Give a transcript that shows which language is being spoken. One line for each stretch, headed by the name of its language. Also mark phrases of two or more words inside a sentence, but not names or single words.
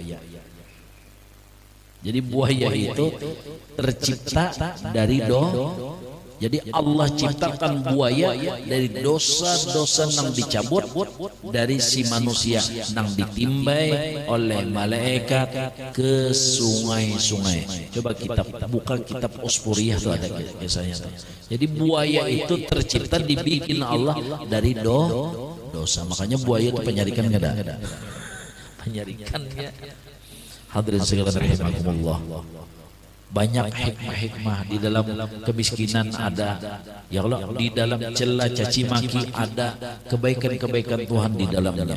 Banjar: Jadi buaya itu tercipta dari Jadi Allah ciptakan buaya dari dosa-dosa nang dicabut dari si manusia nang ditimbai oleh malaikat ke sungai-sungai.
Indonesian: Coba kita buka kitab Uspuriyah, tuh ada kisahnya. Jadi buaya itu tercipta dibikin Allah dari dosa. Makanya buaya itu penyarikan nggak ada? Penyarikan ya. Hadirin sekalian rahimakumullah. Banyak hikmah-hikmah di dalam kemiskinan ada,
Arabic: يا الله,
Indonesian: di dalam celah caci maki ada, kebaikan-kebaikan Tuhan di dalamnya.